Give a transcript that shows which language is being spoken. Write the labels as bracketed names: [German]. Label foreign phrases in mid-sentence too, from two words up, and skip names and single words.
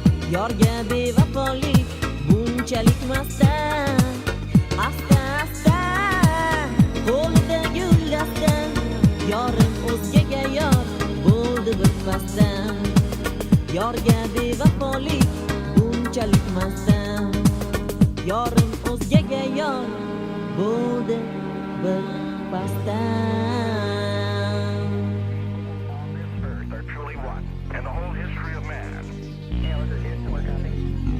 [Uzbek] Yorga bevafolik bunchalik masdan, asta asta qo'lida gul asta, yorim o'zgaga yor bo'ldi birpasdan. Yorga bevafolik bunchalik masdan, yorim o'zgaga yor bo'ldi birpasdan. [English] Are truly one in the whole history of man.